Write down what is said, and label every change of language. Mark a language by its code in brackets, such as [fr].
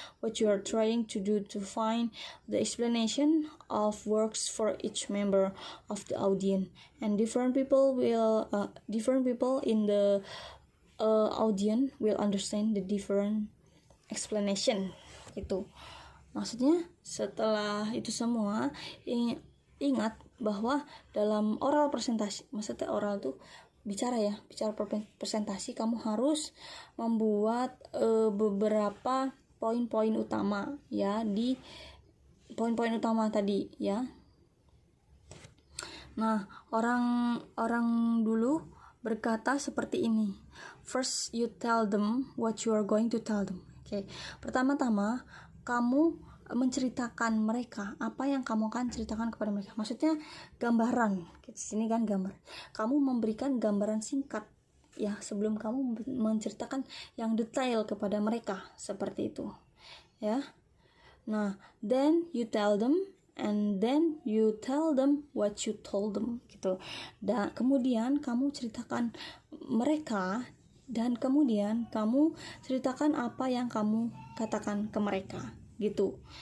[en] What you are trying to do to find the explanation of works for each member of the audience, and different people in the audience will understand the different explanation. [id] Itu Maksudnya setelah itu semua, ingat bahwa dalam oral presentasi, maksudnya oral tuh bicara presentasi, kamu harus membuat beberapa poin-poin utama ya, di poin-poin utama tadi ya. Nah, orang dulu berkata seperti ini. [en] First you tell them what you are going to tell them. [id] Oke. Pertama-tama kamu menceritakan mereka apa yang kamu akan ceritakan kepada mereka. Maksudnya gambaran. Di sini kan gambar. Kamu memberikan gambaran singkat ya sebelum kamu menceritakan yang detail kepada mereka, seperti itu. Ya. [en] Nah, then you tell them and then you tell them what you told them gitu. [id] Dan kemudian kamu ceritakan mereka dan kemudian kamu ceritakan apa yang kamu katakan ke mereka gitu.